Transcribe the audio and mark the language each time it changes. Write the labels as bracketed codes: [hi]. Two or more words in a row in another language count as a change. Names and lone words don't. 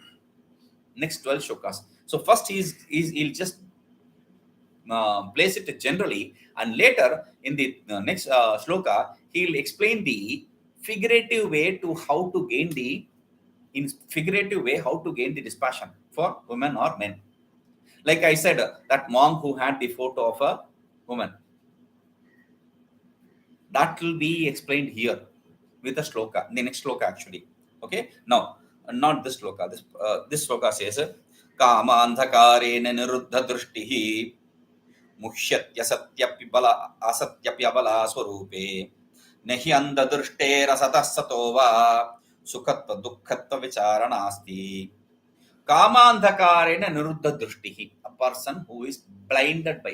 [en] So first he'll just place it generally, and later in the next shloka he'll explain the figurative way to how to gain the dispassion for women or men. Like I said, that monk who had the photo of a woman, that will be explained here with the shloka, the next shloka actually. Okay, now not this shloka. This shloka says, [sa] "Kama andhakarena niruddha drishtihi muhyaty satyapya bala asatyapya bala swarupe nahi andha drishtera satah sato va sukhatva dukkhatva vicharana asti." Kama andhakarena niruddha drishtihi, [en] a person who is blinded by.